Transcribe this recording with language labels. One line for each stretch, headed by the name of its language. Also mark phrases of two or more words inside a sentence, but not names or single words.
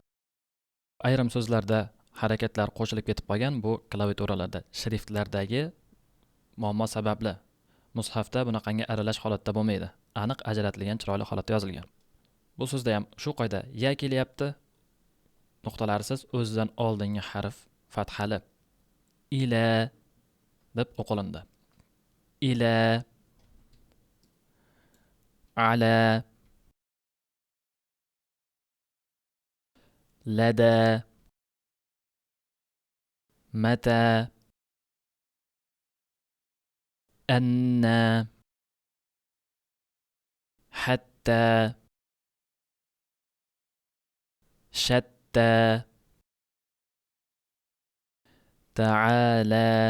Uzbek: Ayrim so'zlarda harakatlar qo'shilib ketib qolgan, bu klaviaturalarda, shriftlardagi muammo sababli. Mushafda bunaqangi aralash holatda bo'lmaydi. Aniq ajratilgan chiroyli holatda yozilgan. Bu so'zda ham shu qoida ya kelyapti, nuqtalarsiz o'zidan oldingi harf fathali. Ila deb o'qilindi.
Arabic: إلى، على، لدى، متى، أنى، حتى، شتى، تعالى,